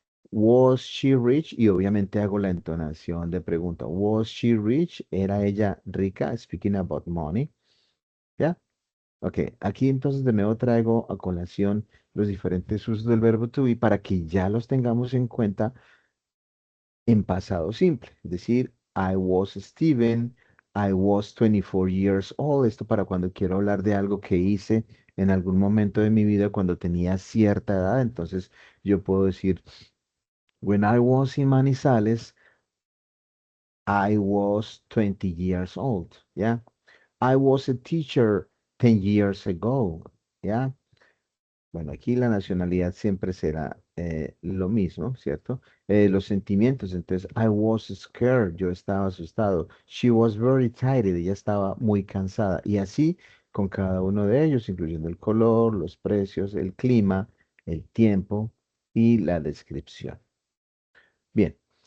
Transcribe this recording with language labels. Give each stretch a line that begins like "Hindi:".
Spanish: Was she rich? Y obviamente hago la entonación de pregunta.
English: Was she rich? ¿Era ella rica? Speaking about money. ¿Ya?
Spanish: Ok, aquí entonces de nuevo traigo a colación los diferentes usos del verbo to be para que ya los tengamos en cuenta en pasado simple.
English: Es decir, I was Steven, I was 24 years old.
Spanish: Esto para cuando quiero hablar de algo que hice en algún momento de mi vida cuando tenía cierta edad.
English: Entonces yo puedo decir, when I was in Manizales, I was 20 years old. Yeah. I was a teacher 10 years ago. Yeah.
Spanish: Bueno, aquí la nacionalidad siempre será lo mismo, ¿cierto? Los sentimientos, entonces, I was scared, yo estaba asustado. She was very tired, ella estaba muy cansada. Y así con cada uno de ellos, incluyendo el color, los precios, el clima, el tiempo y la descripción. Bien.